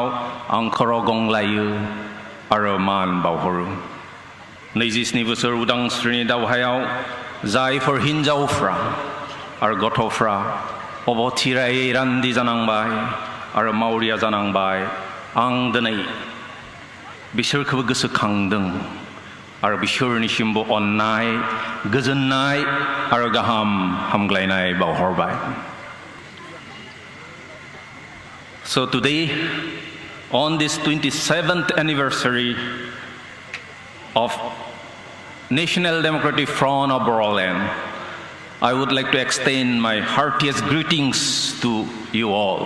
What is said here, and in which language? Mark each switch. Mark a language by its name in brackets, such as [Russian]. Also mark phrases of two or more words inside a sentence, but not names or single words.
[Bodo] आं खर' गंग्लायो आरो मान बावहरो 27 बोसोर उदांस्रिनि दावहायाव जायफोर हिनजावफ्रा आरो गथ'फ्रा अबथिरायै रान्दि जानांबाय आरो मावरिया जानांबाय आं दिनै बिसोरखौबो गोसोखांदों आरो बिसोरनिसिमबो अननाय गोजोननाय आरो गाहाम हामग्लायनाय बावहरबाय [English] So today on this 27th anniversary of National Democratic Front of Bodoland I would like to extend my heartiest greetings to you all.